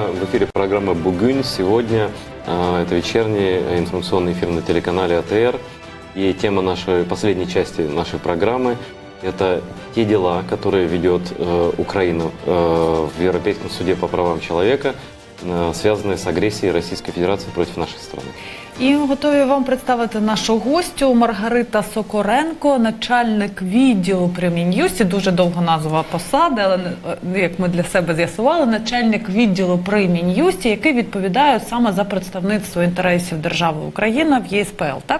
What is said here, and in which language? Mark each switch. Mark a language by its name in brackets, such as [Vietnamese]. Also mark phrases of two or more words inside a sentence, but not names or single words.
[Russian] В эфире программа «Бугунь». Сегодня это вечерний информационный эфир на телеканале АТР. И тема нашей последней части нашей программы – это те дела, которые ведет Украина в Европейском суде по правам человека, связанные с агрессией Российской Федерации против нашей страны. [Ukrainian] І готові вам представити нашу гостю Маргарита Сокоренко, начальник відділу при Мін'юсті, дуже довга назва посади, але, як ми для себе з'ясували, начальник відділу при Мін'юсті, який відповідає саме за представництво інтересів держави Україна в ЄСПЛ, так?